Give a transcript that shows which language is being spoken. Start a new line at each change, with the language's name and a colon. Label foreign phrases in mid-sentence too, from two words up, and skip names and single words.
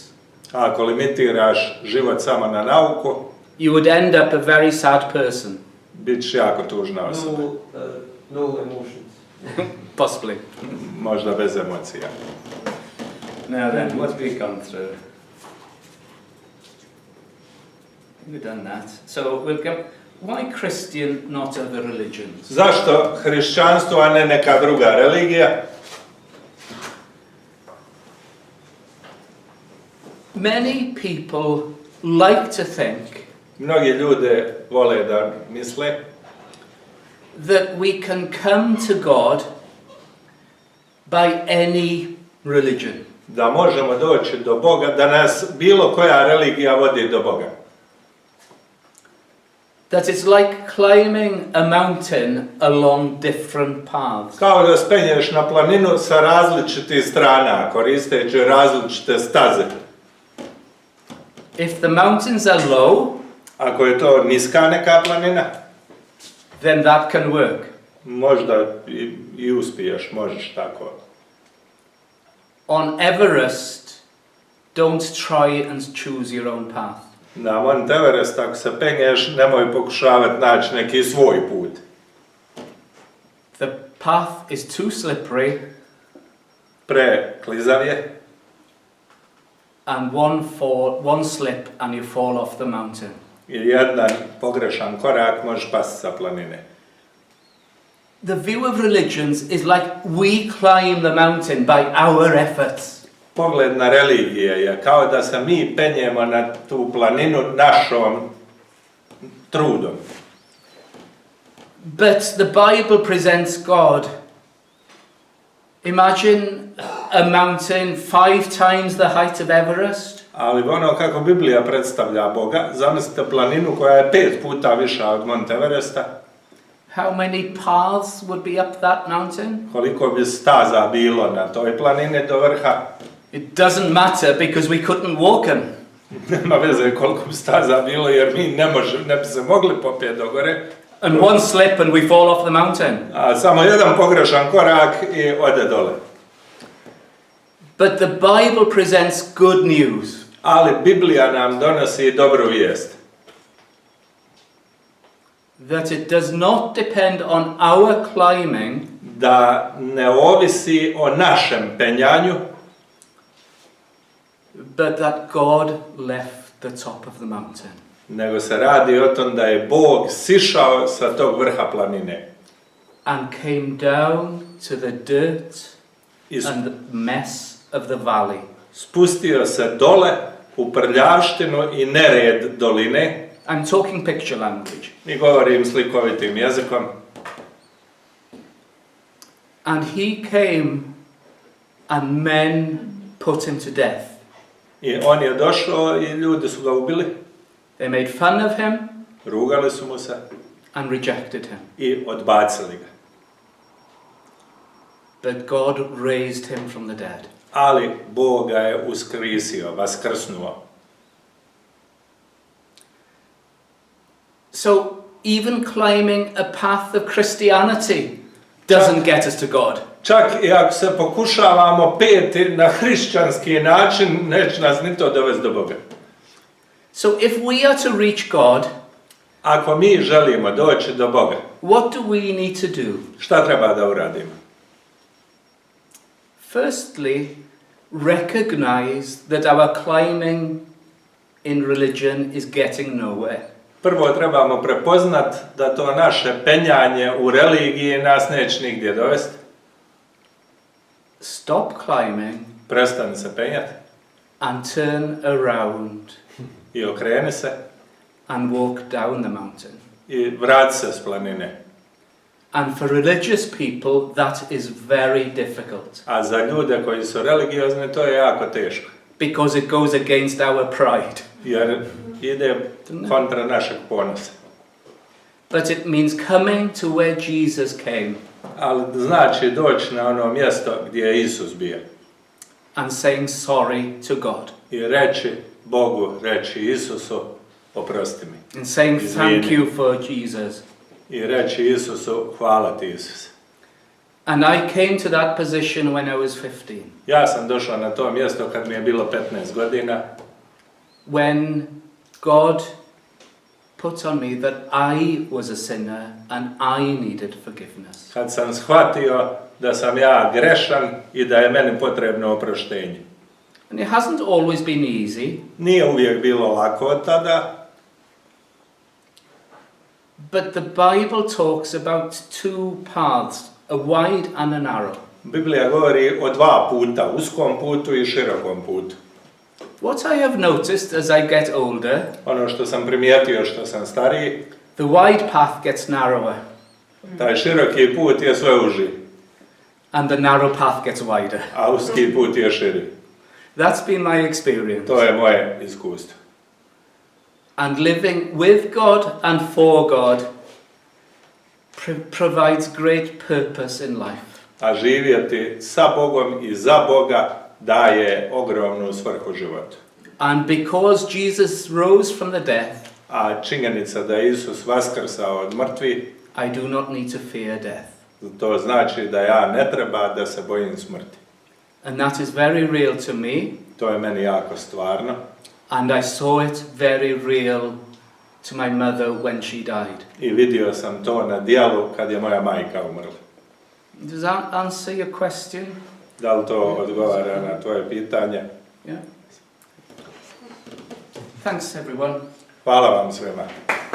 Bosnian: Ako limitiraš život samo na nauku,
English: you would end up a very sad person.
Bosnian: bit će jako tužna osoba.
English: No emotions. Possibly.
Bosnian: Možda bez emocija.
English: Now then, what have we gone through? We've done that. So we'll go. Why Christian, not other religions?
Bosnian: Zašto hrišćanstvo, a ne neka druga religija?
English: Many people like to think
Bosnian: Mnogi ljude vole da misle
English: that we can come to God by any religion.
Bosnian: da možemo doći do Boga, da nas bilo koja religija vodi do Boga.
English: That it's like climbing a mountain along different paths.
Bosnian: Kao da spenješ na planinu sa različitih strana, koristeći različite staze.
English: If the mountains are low,
Bosnian: Ako je to niska neka planina,
English: then that can work.
Bosnian: možda i uspiješ, možeš tako.
English: On Everest, don't try and choose your own path.
Bosnian: Na Mount Everest, ako se penješ, nemoj pokušavati naći neki svoj put.
English: The path is too slippery,
Bosnian: Preklizav je
English: and one slip and you fall off the mountain.
Bosnian: i jedan pogrešan korak možeš pasti sa planine.
English: The view of religions is like we climb the mountain by our efforts.
Bosnian: Pogled na religije je kao da se mi penjemo na tu planinu našom trudom.
English: But the Bible presents God. Imagine a mountain 5 times the height of Everest.
Bosnian: Ali ono kako Biblija predstavlja Boga, zamislite planinu koja je 5 puta viša od Mount Everesta.
English: How many paths would be up that mountain?
Bosnian: Koliko bi staza bilo na toj planini do vrha.
English: It doesn't matter because we couldn't walk them.
Bosnian: Nema veze koliko bi staza bilo jer mi ne bi se mogli popjeti do gore.
English: And one slip and we fall off the mountain.
Bosnian: A samo jedan pogrešan korak i ode dole.
English: But the Bible presents good news.
Bosnian: Ali Biblija nam donosi dobru vijest.
English: That it does not depend on our climbing,
Bosnian: Da ne ovisi o našem penjanju,
English: but that God left the top of the mountain.
Bosnian: nego se radi o tom da je Bog sišao sa tog vrha planine.
English: And came down to the dirt
Bosnian: I
English: and the mess of the valley.
Bosnian: spustio se dole u prljavštinu i nered doline.
English: I'm talking picture language.
Bosnian: I govorim slikovitim jezikom.
English: And he came and men put him to death.
Bosnian: I on je došao i ljudi su ga ubili.
English: They made fun of him
Bosnian: Rugali su mu se
English: and rejected him.
Bosnian: i odbacili ga.
English: But God raised him from the dead.
Bosnian: Ali Bog ga je uskrisio, vaskrsnuo.
English: So even climbing a path of Christianity doesn't get us to God.
Bosnian: Čak i ako se pokušavamo peti na hrišćanski način, neće nas ni to dovesti do Boga.
English: So if we are to reach God,
Bosnian: Ako mi želimo doći do Boga,
English: what do we need to do?
Bosnian: šta treba da uradimo?
English: Firstly, recognize that our climbing in religion is getting nowhere.
Bosnian: Prvo trebamo prepoznat da to naše penjanje u religiji nas neće nigdje dovesti.
English: Stop climbing
Bosnian: Prestani se penjati
English: and turn around
Bosnian: i okreni se
English: and walk down the mountain.
Bosnian: i vrati se s planine.
English: And for religious people, that is very difficult.
Bosnian: A za ljude koji su religiozni to je jako teško.
English: Because it goes against our pride.
Bosnian: Jer ide kontra našeg ponosa.
English: But it means coming to where Jesus came.
Bosnian: Ali znači doći na ono mjesto gdje je Isus bio.
English: And saying sorry to God.
Bosnian: I reći Bogu, reći Isusu, oprosti mi.
English: And saying thank you for Jesus.
Bosnian: I reći Isusu, hvala ti Isus.
English: And I came to that position when I was 15.
Bosnian: Ja sam došao na to mjesto kad mi je bilo 15 godina.
English: When God put on me that I was a sinner and I needed forgiveness.
Bosnian: Kad sam shvatio da sam ja grešan i da je meni potrebno oproštenje.
English: And it hasn't always been easy.
Bosnian: Nije uvijek bilo lako od tada.
English: But the Bible talks about two paths, a wide and a narrow.
Bosnian: Biblija govori o dva puta, uskom putu i širokom putu.
English: What I have noticed as I get older,
Bosnian: Ono što sam primijetio što sam stariji,
English: the wide path gets narrower
Bosnian: taj široki put je sve uži,
English: and the narrow path gets wider.
Bosnian: a uski put je širi.
English: That's been my experience.
Bosnian: To je moje iskustvo.
English: And living with God and for God provides great purpose in life.
Bosnian: A živjeti sa Bogom i za Boga daje ogromnu svrhu životu.
English: And because Jesus rose from the death,
Bosnian: A činjenica da je Isus vaskrsao od mrtvih,
English: I do not need to fear death.
Bosnian: to znači da ja ne treba da se bojim smrti.
English: And that is very real to me,
Bosnian: To je meni jako stvarno.
English: and I saw it very real to my mother when she died.
Bosnian: I vidio sam to na djelu kad je moja majka umrla.
English: Does that answer your question?
Bosnian: Da li to odgovara na tvoje pitanje?
English: Yeah. Thanks everyone.
Bosnian: Hvala vam svima.